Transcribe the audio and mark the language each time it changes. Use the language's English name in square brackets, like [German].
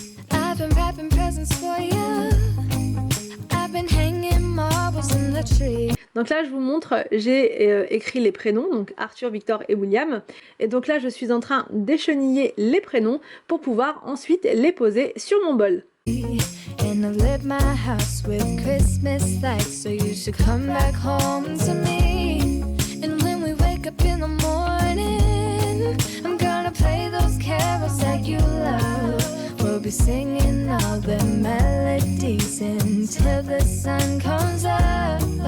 [English] I've been wrapping presents for you. I've been hanging marbles in the tree. [French] Donc là je vous montre, j'ai écrit les prénoms, donc Arthur, Victor et William. Et donc là je suis en train d'écheniller les prénoms pour pouvoir ensuite les poser sur mon bol. [English] And I lit my house with Christmas lights, so you should come back home to me. And when we wake up in the morning, I'm gonna play those carols that you love. We'll be singing all the melodies until the sun comes up.